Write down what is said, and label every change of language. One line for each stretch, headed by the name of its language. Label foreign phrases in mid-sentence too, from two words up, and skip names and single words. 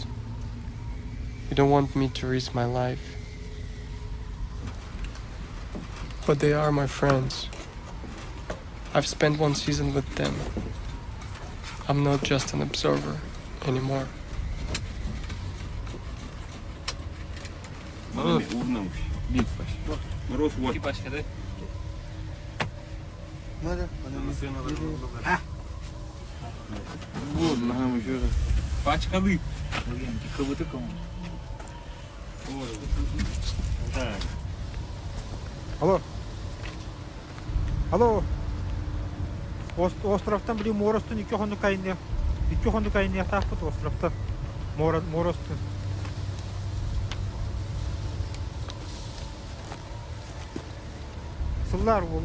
English: You don't want me to risk my life. But they are my friends. I've spent 1 season with them. I'm not just an observer anymore.
Russian: Мороз вот. Пачка, да? Надо. Вот, нам еще пачка лып. Так. Алло. Алло.
Yakut: Островтан били Моростун 2 хонду кайны. 2 хонду кайны таппыт островта. Моростун. Сыллар болу.